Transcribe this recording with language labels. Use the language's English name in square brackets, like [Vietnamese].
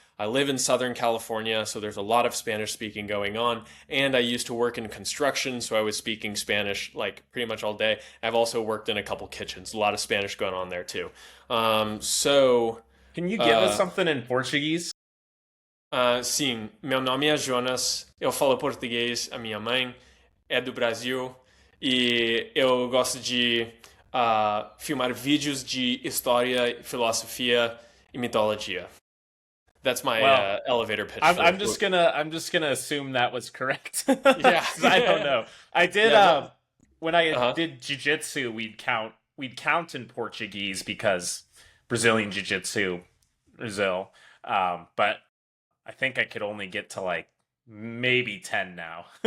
[English] I live in Southern California, so there's a lot of Spanish speaking going on. And I used to work in construction, so I was speaking Spanish like pretty much all day. I've also worked in a couple kitchens, a lot of Spanish going on there too. So, Can you give us something in Portuguese? [Portuguese] sim, meu nome é Jonas, eu falo português, a minha mãe é do Brasil e eu gosto de filmar vídeos de história, filosofia e mitologia. [English] That's my Well, elevator pitch. I'm just gonna assume that was correct. Yeah. 'Cause I don't know. I did Yeah, when I uh-huh. did jiu-jitsu, we'd count in Portuguese because Brazilian jiu-jitsu, Brazil. But I think I could only get to like maybe 10 now.